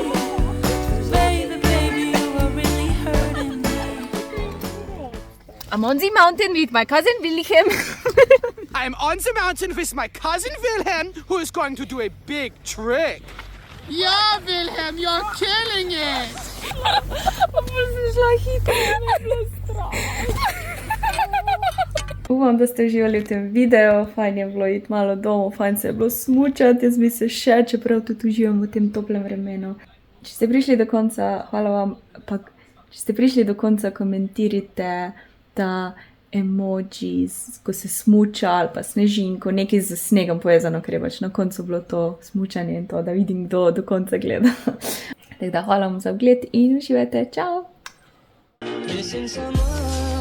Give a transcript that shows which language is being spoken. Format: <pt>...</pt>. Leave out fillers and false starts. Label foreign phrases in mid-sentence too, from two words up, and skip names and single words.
<en>Baby, you are really hurting me. I'm on the mountain with my cousin Wilhelm. I'm on the mountain with my cousin Wilhelm, who is going to do a big trick. Yeah, Wilhelm, you're killing it.</en> <sl>Upam, da ste uživali v tem videu, fajn je bilo iti malo domov, fajn se je bilo smučati, jaz bi se še, čeprav tudi uživam v tem toplem vremenu. Če ste prišli do konca, hvala vam, pa če ste prišli do konca, komentirajte ta emoji, ko se smuča ali pa snežinko, nekaj z snegom povezano, ker je pač na koncu bilo to smučanje in to, da vidim, kdo do konca gleda. Tako da hvala vam za ogled in uživajte, čau!</sl> <en>Missing someone</en>